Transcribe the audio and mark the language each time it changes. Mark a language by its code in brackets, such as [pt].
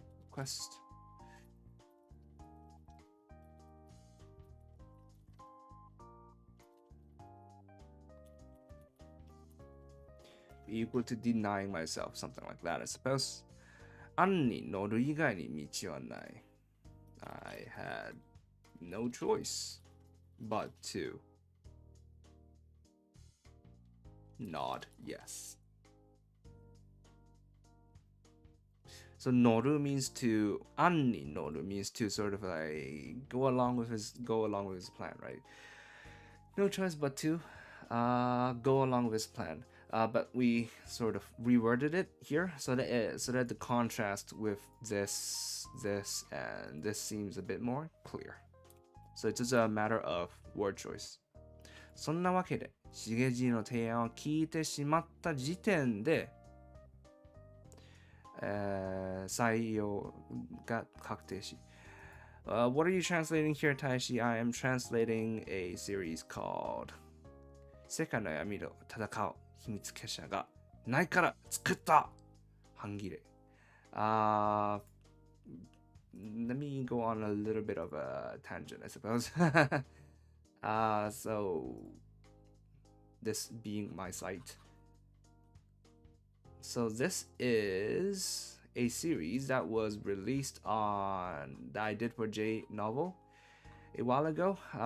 [en] Request. Equal to denying myself, something like that, I suppose. [ja] 案に乗る以外に道はない。 [en] I had no choice but to nod yes. So 乗る means to, [ja] 案に乗る [en] means to sort of like go along with his plan, right? No choice but to go along with his plan. But we sort of reworded it here so that the contrast with this and this seems a bit more clear. So it's just a matter of word choice. [ja] そんなわけで、しげじの提案を聞いてしまった時点で、採用が確定し。 [en] What are you translating here, Taishi? I am translating a series called 世界の闇と戦う秘密結社がないから作った半切れ。 Let me go on a little bit of a tangent, I suppose. So this being my site. So this is a series that was released that I did for J Novel a while ago.